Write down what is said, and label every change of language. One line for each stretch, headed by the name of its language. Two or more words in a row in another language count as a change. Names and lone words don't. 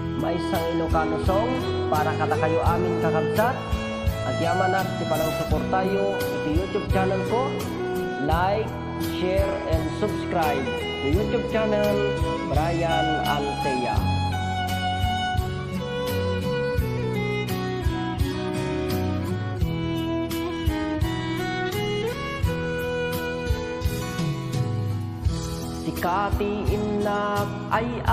Iloko: maysang Ilocano song para kada kayo amin kakabsat. Agyaman at si panang suportayo iti YouTube channel ko.
English: Like, share, and subscribe to YouTube channel Brian Altea.
Iloko: Sikati inak ay